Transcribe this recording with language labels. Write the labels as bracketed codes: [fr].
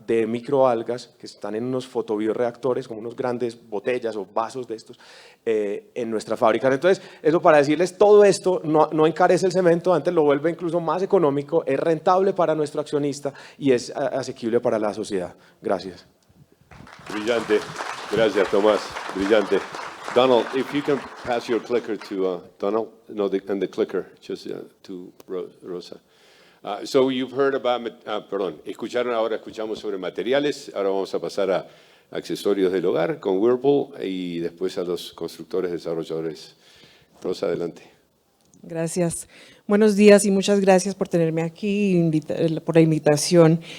[es] de microalgas que están en unos fotobioreactores, como unos grandes botellas o vasos de estos, en nuestra fábrica. Entonces, eso para decirles, todo esto no encarece el cemento, antes lo vuelve incluso más económico, es rentable para nuestro accionista y es asequible para la sociedad. Gracias. Brillante. Gracias, Tomás. Brillante. [en] Donald, if you can pass your clicker to Donald, no, and the clicker just to Rosa. So you've heard about, [es] escuchamos sobre materiales, ahora vamos a pasar a accesorios del hogar con Whirlpool y después a los constructores desarrolladores. Rosa, adelante. Gracias. Buenos días y muchas gracias por tenerme aquí, por la invitación.